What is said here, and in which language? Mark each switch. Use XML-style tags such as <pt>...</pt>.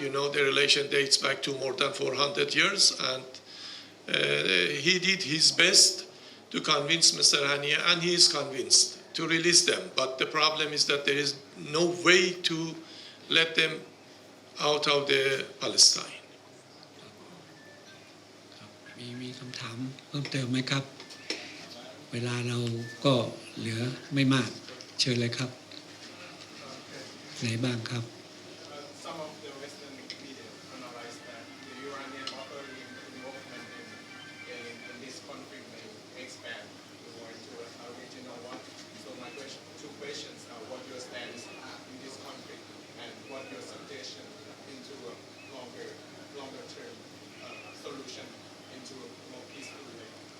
<en>You know, the relation dates back to more than 400 years, and he did his best to convince Mr. Haniyeh, and he is convinced to release them. But the problem is that there is no way to let them out of the Palestine.</en> <th>มีคำถามเพิ่มเติมไหมครับเวลาเราก็เหลือไม่มากเชิญเลยครับไหนบ้างครับ</th> <en>Some of the Western media analyze that the Iranian operating involvement in this conflict may expand more into a regional one. So my two questions are what your stance in this conflict and what your suggestion into a longer term solution into a more peaceful way.</en>